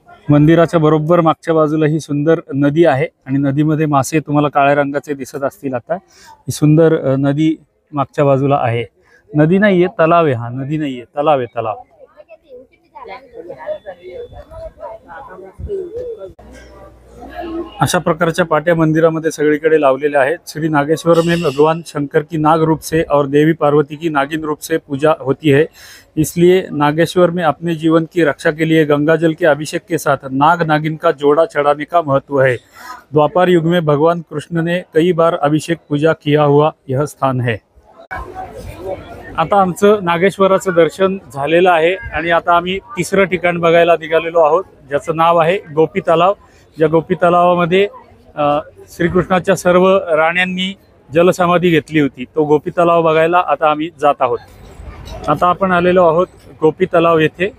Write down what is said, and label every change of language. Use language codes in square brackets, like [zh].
[mr] मंदिराच्या बरोबर मागच्या बाजूला ही सुंदर नदी आहे आणि नदीमध्ये मासे तुम्हाला काळ्या रंगाचे दिसत असतील. आता ही सुंदर नदी मागच्या बाजूला आहे. नदी नाहीये, तलाव आहे. हा नदी नाहीये, तलाव आहे, तलाव. अशा प्रकारच्या पाट्या मंदिरामध्ये सगळीकडे लावलेल्या आहेत. [hi] श्री नागेश्वर में भगवान शंकर की नाग रूप से और देवी पार्वती की नागिन रूप से पूजा होती है, इसलिए नागेश्वर में अपने जीवन की रक्षा के लिए गंगाजल के अभिषेक के साथ नाग नागिन का जोड़ा चढ़ाने का महत्व है. द्वापर युग में भगवान कृष्ण ने कई बार अभिषेक पूजा किया हुआ यह स्थान है. [mr] आता आमचं नागेश्वराचं दर्शन झालेलं आहे आणि आता आम्ही तिसरं ठिकाण बघायला निघालेलो आहोत, ज्याचं नाव आहे गोपी तलाव. ज्या गोपी तलावामध्ये श्रीकृष्णाच्या सर्व राण्यांनी जलसमाधी घेतली होती. तो गोपी तलाव बघायला आता आम्ही जात आहोत. आता आपण आलेलो आहोत गोपी तलाव येथे.